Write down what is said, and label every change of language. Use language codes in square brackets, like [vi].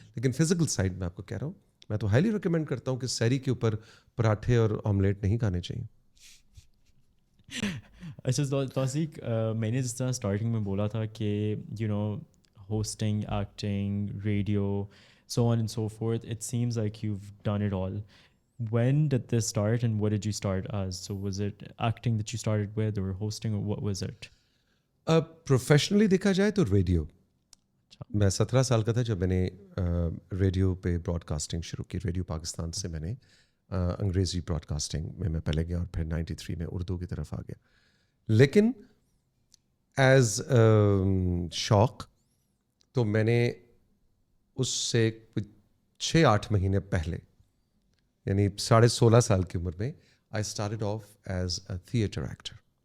[ur] لیکن physical side میں آپ کو کہہ رہا ہوں, میں تو ہائیلی ریکمینڈ کرتا ہوں کہ سحری کے اوپر پراٹھے اور آملیٹ نہیں کھانے چاہیے. [en] اچھا توثیق, [ur] میں نے جس طرح اسٹارٹنگ میں بولا تھا کہ [en] You know hosting, acting, radio, so on and so forth, it seems like you've done it all. When did this start and what did you start as? So was it acting that you started with or hosting, or what was it? [ur] Professionally دیکھا جائے تو radio. میں 17 سال کا تھا جب میں نے ریڈیو پہ براڈ کاسٹنگ شروع کی. ریڈیو پاکستان سے میں نے انگریزی براڈ کاسٹنگ میں پہلے گیا, اور پھر 93 میں اردو کی طرف آ گیا. لیکن ایز شوق تو میں نے اس سے 6-8 مہینے پہلے, یعنی 16.5 سال کی عمر میں, [en] I started off as a theatre actor.